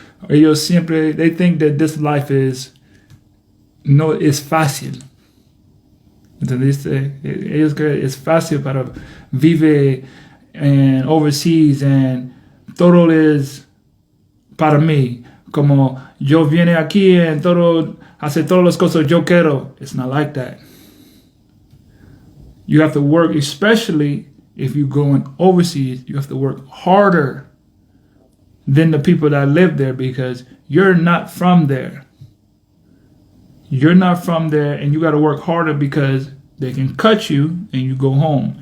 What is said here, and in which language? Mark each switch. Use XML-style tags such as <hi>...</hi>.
<es>Ellos siempre,</es> <en>they think that this life is fácil.</en> <es>¿Entendiste? Ellos creen es fácil para vivir en overseas and todo es para mí. Como yo viene aquí and todo hace todas las cosas yo quiero.</es> <en>It's not like that. You have to work, especially if you're going overseas, you have to work harder than the people that live there because you're not from there. You're not from there, and you got to work harder because they can cut you and you go home.</en>